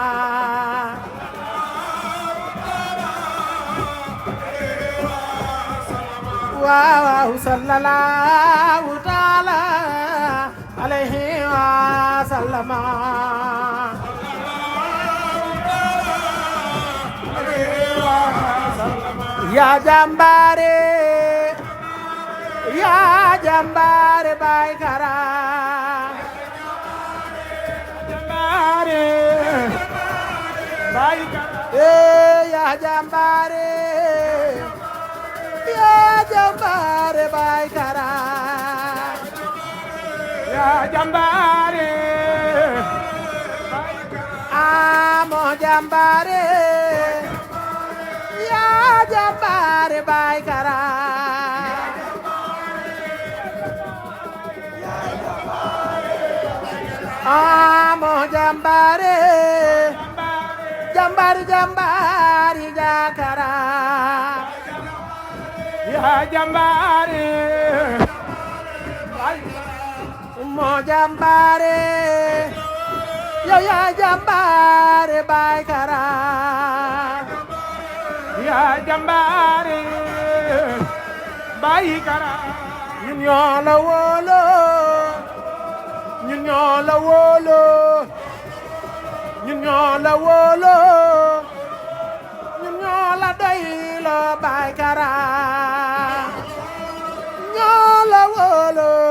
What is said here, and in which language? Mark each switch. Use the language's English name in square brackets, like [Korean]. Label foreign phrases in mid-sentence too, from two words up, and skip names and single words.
[Wolof] waaw [Arabic] صلى الله تعالى عليه وسلم [Wolof] ya jambare Baay Kara jambare Baay Kara ya jambare Baay Kara ya jambare amo jambare ya jambare Baay Kara amo jambare jambari Jakara ya jambare mo jambare ya jambare Baay Kara ya jambare Baay Kara ñun ñoo la wóolu ñun ñoo la wóolu ñun ñoo la wóolu ñun ñoo la doylo Baay Kara ñoo la wóolu